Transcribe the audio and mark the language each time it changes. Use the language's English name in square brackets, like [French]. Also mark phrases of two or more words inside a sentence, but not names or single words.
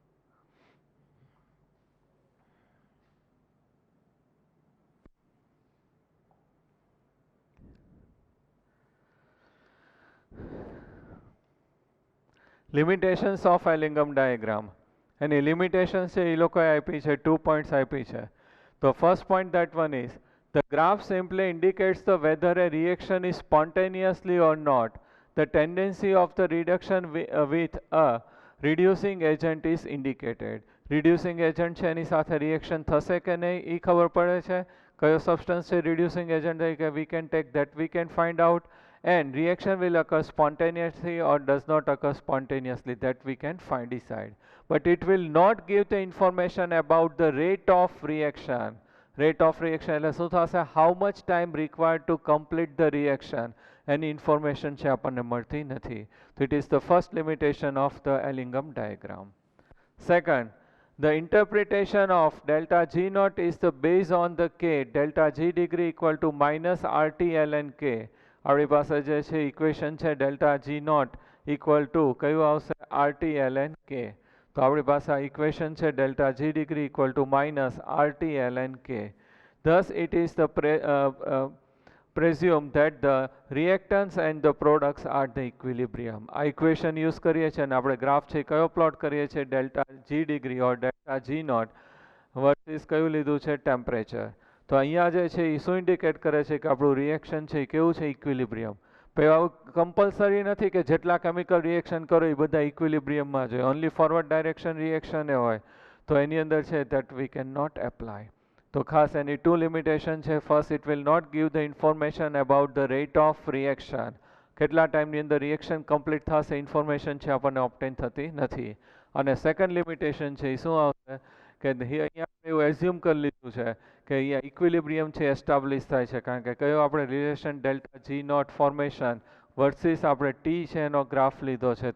[English] limitations of Ellingham diagram. [Gujarati] એની લિમિટેશન્સ છે એ લોકોએ આપી છે, 2 પોઈન્ટ્સ આપી છે. [English] તો first point that one is the graph simply indicates the whether a reaction is spontaneously or not. The tendency of the reduction with a reducing agent is indicated. Reducing agent [Gujarati] છે એની સાથે રિએક્શન થશે કે નહીં એ ખબર પડે છે. કયો સબસ્ટન્સ છે [English] reducing agent તરીકે we can take that we can find out. And reaction will occur spontaneously or does not occur spontaneously, that we can decide. But it will not give the information about the rate of reaction. Rate of reaction [Gujarati] એટલે શું થશે? [English] How much time required to complete the reaction? Any information [Gujarati] છે આપણને મળતી નથી. [English] So it is the first limitation of the Ellingham diagram. Second, the interpretation of delta G naught is the based on the K, delta G degree equal to minus RT ln K. [Gujarati] આપણી પાસે જે છે ઇક્વેશન છે [English] delta G naught equal to [Gujarati] કયું આવશે? RT ln K. તો આપણી પાસે આ ઇક્વેશન છે [English] delta G degree equal to minus RT ln K. Thus it is the presume that the reactants and the products are the equilibrium. [Gujarati] આ [English] equation use [Gujarati] કરીએ છીએ અને આપણે ગ્રાફ છે કયો પ્લોટ કરીએ છીએ? [English] delta G degree or delta G naught versus [Gujarati] કયું લીધું છે? ટેમ્પરેચર. તો અહીંયા જે છે એ શું ઇન્ડિકેટ કરે છે કે આપણું રિએક્શન છે એ કેવું છે, ઇક્વિલિબ્રિયમ. પછી આવું કમ્પલસરી નથી કે જેટલા [English] chemical reaction [Gujarati] કરો એ બધા ઇક્વિલિબ્રિયમમાં જોઈએ. [English] only forward direction reaction [Gujarati] એ હોય તો એની અંદર છે [English] that we can not apply. [Gujarati] તો ખાસ એની [English] two limitation [Gujarati] છે. [English] First, it will not give the information about the rate of reaction. [Gujarati] કેટલા ટાઈમની અંદર [English] reaction complete [Gujarati] થશે ઇન્ફોર્મેશન છે આપણને ઓબ્ટેન થતી નથી. અને સેકન્ડ લિમિટેશન છે એ શું આવશે કે અહીંયા આપણે એવું એઝ્યુમ કરી લીધું છે કે અહીંયા ઇક્વિલિબ્રિયમ છે એસ્ટાબ્લિશ થાય છે, કારણ કે કયો આપણે રિલેશન [English] delta G naught formation versus [Gujarati] આપણે ટી છે એનો ગ્રાફ લીધો છે.